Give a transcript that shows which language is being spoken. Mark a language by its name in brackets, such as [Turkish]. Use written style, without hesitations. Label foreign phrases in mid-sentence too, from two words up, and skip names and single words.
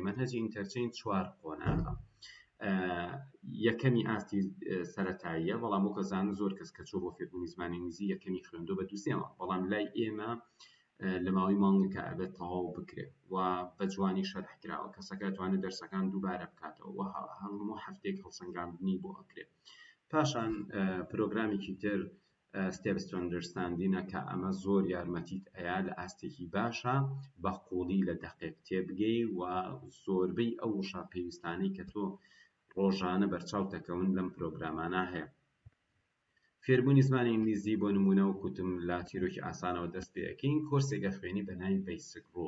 [Central Kurdish] مەنهەجی ئینتەرچێنج 4 قۆناغە. یەکەمی ئاستی سەرەتاییە بەڵام وەکو زانن زۆر کەس کە چۆ بۆ فێربوونی زمانی ئینگلیزی یەکەمی خوێندۆ بە دووسێمە بەڵام لای ئێمە لە ماوەی مانگێکە ئەبێت تەواو بکرێت و بە جوانی شەرح کراوە کەسەکە دەتوانێت دەرسەکان دووبارە بکاتەوە و هەموو هەفتێک هەڵسەنگاندنی بۆ ئەکرێت. پاشان پرۆگرامێکی تر [English] steps to understanding [Central Kurdish] ە کە ئەمە زۆر یارمەتیت ئەیا لە ئاستێکی باشە بە قوڵی لە دەقێک تێبگەی و زۆربەی ئەو وشە پێویستانەی کە تۆ ڕۆژانە بەرچاو دەکەون لەم پرۆگرامانە هەیە. فێربوونی زمانی ئینگلیزی بۆ نمونە وەکوتم لە چیرۆکی ئاسانەوە دەست پێەکەین کۆرسێکە خوێنی بە ناوی بیسیک ڕۆڵ.